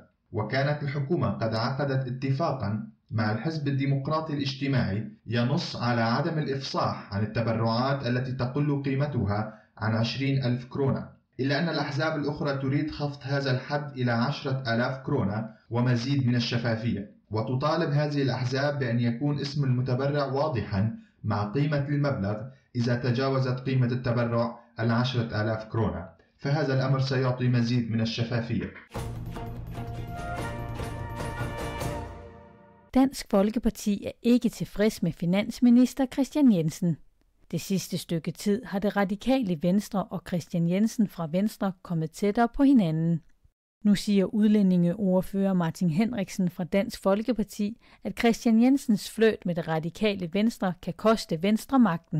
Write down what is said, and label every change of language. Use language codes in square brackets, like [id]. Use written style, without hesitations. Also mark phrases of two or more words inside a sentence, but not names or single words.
[ar] وكانت الحكومة قد عقدت اتفاقا مع الحزب الديمقراطي الاجتماعي ينص على عدم الإفصاح عن التبرعات التي تقل قيمتها عن 20,000 كرونة، إلا أن الأحزاب الأخرى تريد خفض هذا الحد إلى 10,000 كرونة ومزيد من الشفافية، وتطالب هذه الأحزاب بأن يكون اسم المتبرع واضحا مع قيمة المبلغ إذا تجاوزت قيمة التبرع 10,000 كرونة، فهذا الأمر سيعطي مزيد من الشفافية. [da] Dansk Folkeparti er ikke tilfreds med finansminister Kristian Jensen. Det sidste stykke tid har det radikale Venstre og Kristian Jensen fra Venstre kommet tættere på hinanden. Nu siger udlændingeordfører Martin Henriksen fra Dansk Folkeparti, at Kristian Jensens flirt med det radikale Venstre kan koste Venstre magten.